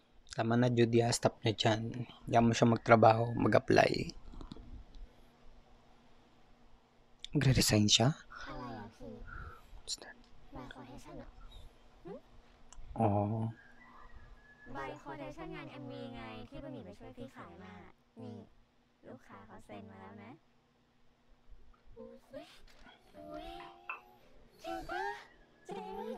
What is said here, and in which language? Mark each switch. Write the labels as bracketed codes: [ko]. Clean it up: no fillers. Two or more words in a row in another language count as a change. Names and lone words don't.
[tl] Tama na, Judy, stop na dyan. Diyan mo siya magtrabaho, mag-apply. Magre-resign siya? [th] อะไรอะพี่ใบคอเทชั่นเหรอ อ๋อ ใบคอเทชั่นงาน MV ไงที่บะหมี่ไปช่วยพี่ขายมา นี่ลูกค้าเขาเซ็นมาแล้วนะจริงปะจริง